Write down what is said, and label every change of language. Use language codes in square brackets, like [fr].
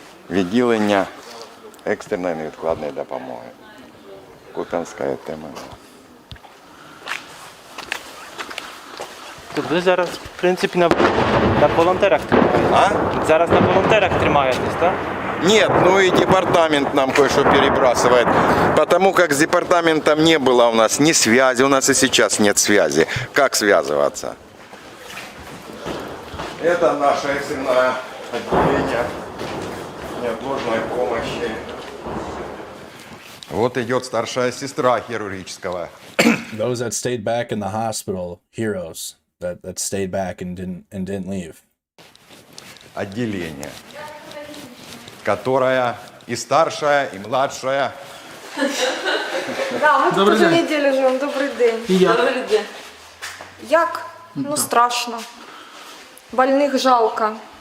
[uk] Відділення екстреної невідкладної допомоги. Куп'янська тема. Тут ви зараз, в принципі, на волонтерах тримаєтесь. А? Зараз на волонтерах тримаєтесь, так? [ru] Нет, ну и департамент нам кое-что перебрасывает. Потому как с департаментом не было у нас ни связи, у нас и сейчас нет связи. Как связываться? Это наше экстренное отделение неотложной помощи. Вот идет старшая сестра хирургического. [en] Those that stayed back in the hospital, heroes that stayed back and didn't leave. [ru] Отделение, которое и старшая, и младшая. [uk] Да, ми тут Добрий уже день. неділю живемо. Добрий день. І як? Добрий день. Як? Ну, страшно. Больних жалко.